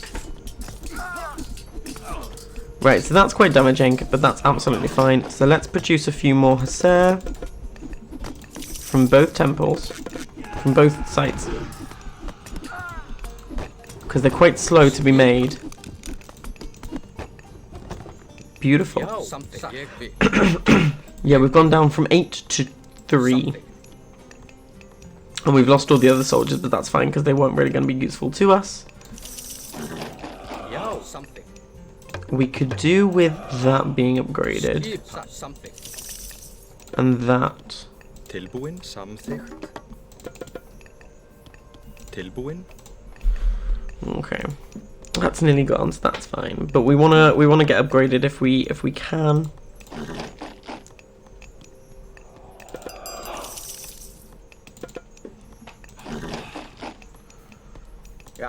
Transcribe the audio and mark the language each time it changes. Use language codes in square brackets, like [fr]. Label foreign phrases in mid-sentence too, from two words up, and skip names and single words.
[en] Right, so that's quite damaging, but that's absolutely fine. So let's produce a few more Hussar from both temples, from both sites. Because they're quite slow to be made. Beautiful. [is] Já, samþykkt. Ég vil. [en] Yeah, we've gone down from 8 to 3. And we've lost all the other soldiers, but that's fine because they weren't really going to be useful to us. [is] Já, samþykkt. [en] We could do with that being upgraded. [is] Skipan. Samþykkt. [en] And that. [is] Tilbúin, samþykkt. Tilbúin. [en] Okay. That's nearly gone, so that's fine. But we wanna get upgraded if we can. [is] Já.